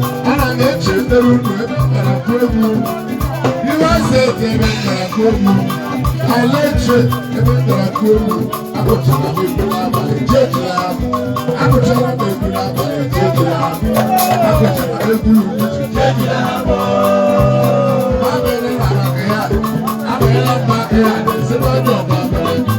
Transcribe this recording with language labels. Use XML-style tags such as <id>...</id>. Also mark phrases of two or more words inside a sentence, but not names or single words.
<ig>Ana m eche ndere unu ebe m gara kụọ egwu.</ig> <en>You are safe,</en> <ig>ebe m gara ka olu.</ig> <en>I let you,</en> <ig>ebe m gara ka olu. Agụchara m egwu n'abalị, jee jụrụ ya. Agụchara m egwu n'abalị, jee jụrụ ya. Agụchara m egwu n'ụtụtụ, jee jụrụ ya. Ma mere na maka ya, abịala m maka ya, na-esi n'ọdụ ọgba mere.</ig>